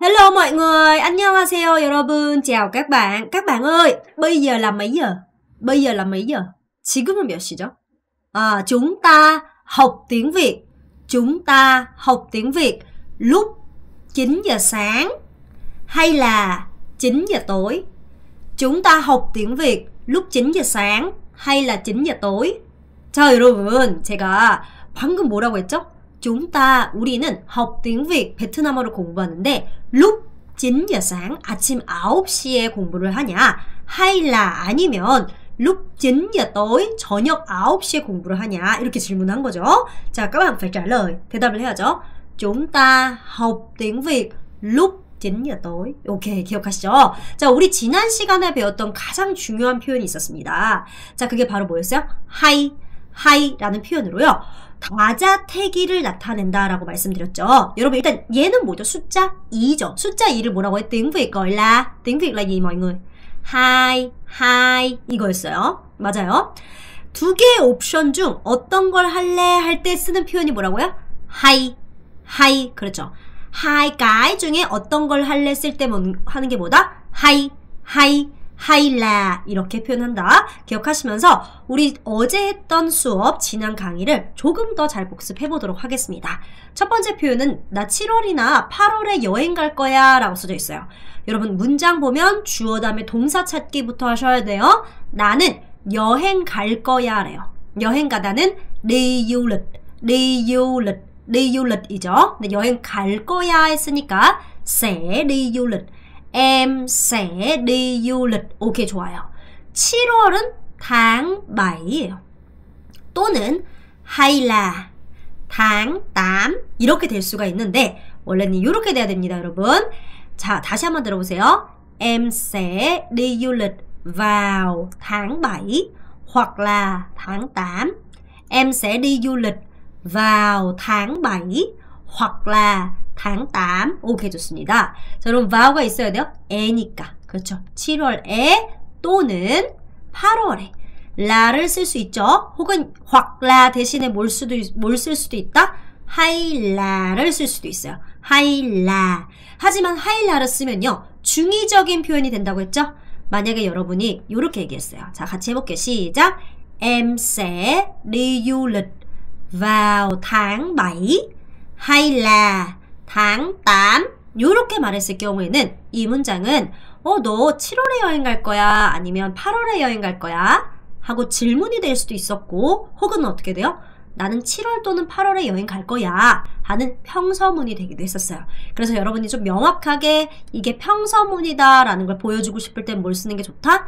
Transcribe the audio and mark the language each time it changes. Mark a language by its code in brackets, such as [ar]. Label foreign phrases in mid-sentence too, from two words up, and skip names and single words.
[vi] Hello mọi người, [ko] 안녕하세요 여러분. [vi] Chào các bạn. Các bạn ơi, bây giờ là mấy giờ? Bây giờ là mấy giờ? [ko] 지금은 몇 시죠? [vi] Chúng ta học tiếng Việt. Chúng ta học tiếng Việt lúc 9 giờ sáng hay là 9 giờ tối? Chúng ta học tiếng Việt lúc 9 giờ sáng hay là 9 giờ tối? [ko] 자, 여러분, 제가 방금 뭐라고 했죠? 우리는 [vi] học tiếng Việt [ko] 베트남어를 공부하는데 [vi] lúc 9giờ sáng [ko] 아침 9시에 공부를 하냐? [vi] hay là [ko] 아니면 [vi] lúc 9giờ tối [ko] 저녁 9시에 공부를 하냐? 이렇게 질문한 거죠. 자, [vi] các bạn phải trả lời, [ko] 대답을 해야죠. [vi] chúng ta học tiếng Việt lúc 9giờ tối. [ko] 오케이, 기억하시죠? 자, 우리 지난 시간에 배웠던 가장 중요한 표현이 있었습니다. 자, 그게 바로 뭐였어요? 하이라는 표현으로요. 다자태기를 나타낸다 라고 말씀드렸죠. 여러분 일단 얘는 뭐죠? 숫자 2죠. 숫자 2를 뭐라고 해? [vi] tiếng Việt gọi là gì mọi người? [ko] hai 이거였어요. 맞아요. 두 개의 옵션 중 어떤 걸 할래 할 때 쓰는 표현이 뭐라고요? 하이 그렇죠. [vi] hai cái [ko] 중에 어떤 걸 할래 쓸 때 하는 게 뭐다? 하이라 이렇게 표현한다. 기억하시면서 우리 어제 했던 수업 지난 강의를 조금 더 잘 복습해 보도록 하겠습니다. 첫 번째 표현은 나 7월이나 8월에 여행 갈 거야 라고 써져 있어요. 여러분 문장 보면 주어 다음에 동사 찾기부터 하셔야 돼요. 나는 여행 갈 거야 래요. 여행 가다는 [vi] đi du lịch [ko] 이죠. 근데 여행 갈 거야 했으니까 [vi] sẽ đi du lịch. Em sẽ đi du lịch. [ko] 오케이, 좋아요. 7월은 [vi] tháng 7 [ko] 예요. 또는 [vi] hay là tháng 8 [ko] 이렇게 될 수가 있는데 원래는 이렇게 돼야 됩니다, 여러분. 자, 다시 한번 들어보세요. [vi] Em sẽ đi du lịch vào tháng 7 hoặc là tháng 8. Em sẽ đi du lịch vào tháng 7 hoặc là tháng 8. [ko] 오케이, 좋습니다. 자, 그럼 vow가 있어야 돼요. 에니까. 그렇죠. 7월에 또는 8월에 라를 쓸 수 있죠. 혹은 [vi] hoặc là [ko] 대신에 뭘 쓸 수도 있다. 하이라를 쓸 수도 있어요. 하이라. 하지만 하이라를 쓰면요. 중의적인 표현이 된다고 했죠. 만약에 여러분이 이렇게 얘기했어요. 자, 같이 해볼게요. 시작. [vi] Em sẽ đi du lịch vào tháng 7 hay là tháng 8 [ko] 이렇게 말했을 경우에는 이 문장은 너 7월에 여행 갈 거야? 아니면 8월에 여행 갈 거야? 하고 질문이 될 수도 있었고 혹은 어떻게 돼요? 나는 7월 또는 8월에 여행 갈 거야 하는 평서문이 되기도 했었어요. 그래서 여러분이 좀 명확하게 이게 평서문이다 라는 걸 보여주고 싶을 땐 뭘 쓰는 게 좋다?